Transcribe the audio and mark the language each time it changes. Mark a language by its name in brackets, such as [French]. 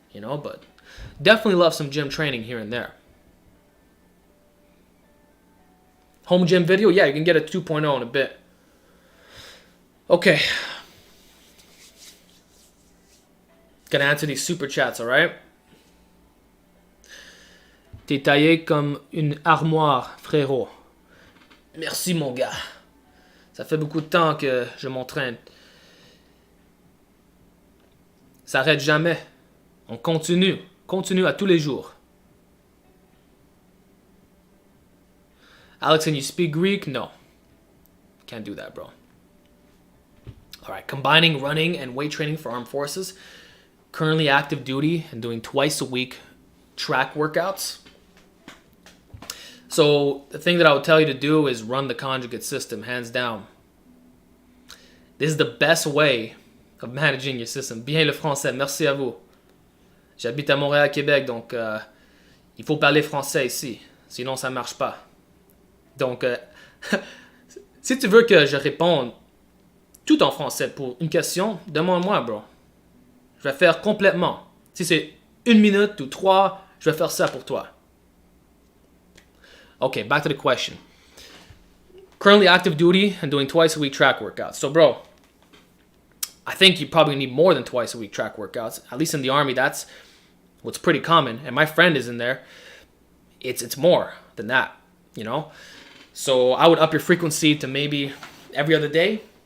[English] But definitely love some gym training here and there. Home gym video? Yeah, you can get a 2.0 in a bit. Okay. Gonna answer these super chats, alright? [French] T'es taillé comme une armoire, frérot. Merci, mon gars. Ça fait beaucoup de temps que je m'entraîne. Ça arrête jamais. On continue. Continue à tous les jours. [English] Alex, can you speak Greek? No. Can't do that, bro. Alright, combining running and weight training for armed forces. Currently active duty and doing twice a week track workouts. So the thing that I would tell you to do is run the Conjugate system, hands down. This is the best way of managing your system. [French] Bien le français, merci à vous. J'habite à Montréal, Québec, donc il faut parler français ici, sinon ça marche pas. Donc, si tu veux que je réponde tout en français pour une question, demande-moi, bro. Je vais faire complètement. Si c'est 1 minute ou 3, je vais faire ça pour toi. [English] Okay, back to the question. Currently active duty and doing twice a week track workouts. So, bro, I think you probably need more than twice a week track workouts. At least in the Army, that's what's pretty common. And my friend is in there. It's more than that, So I would up your frequency to maybe every other day.